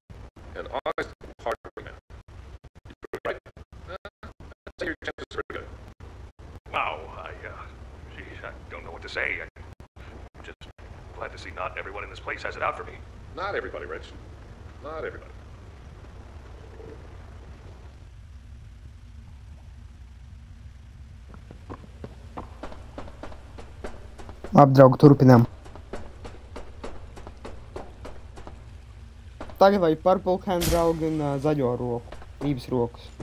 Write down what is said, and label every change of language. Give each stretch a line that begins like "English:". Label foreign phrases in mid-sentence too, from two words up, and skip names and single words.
English: An honest, hard-working man. You're right? I'd say your chances are pretty good. Wow, geez, I don't know what to say. I'm just glad to see not everyone in this place has it out for me. Not everybody, Rich. Not everybody.
Latvian: Labi, draugi, turpinām. Tagad vai Purple Hand, draugi, un zaļo roku.Ības rokas.